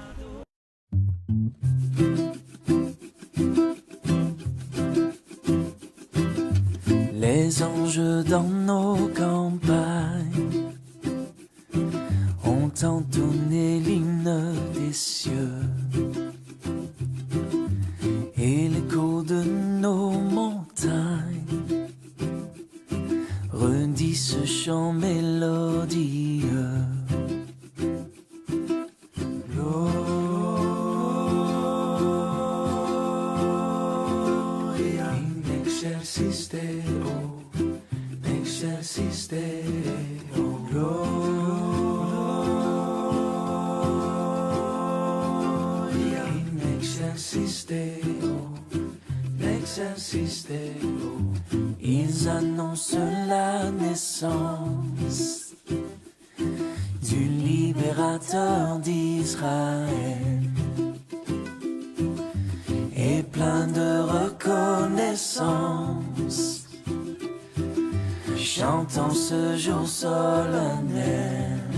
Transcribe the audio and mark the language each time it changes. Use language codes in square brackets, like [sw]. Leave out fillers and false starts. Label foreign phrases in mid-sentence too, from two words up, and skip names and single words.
[fr] Les anges dans nos campagnes ont entonné l'hymne des cieux et l'écho de nos montagnes redit ce chant mélodieux. [la] Gloria in excelsis Deo, excelsis Deo, gloria in excelsis Deo, excelsis Deo. [fr] Ils annoncent la naissance du libérateur d'Israël et plein de reconnaissance, chantant ce jour solennel.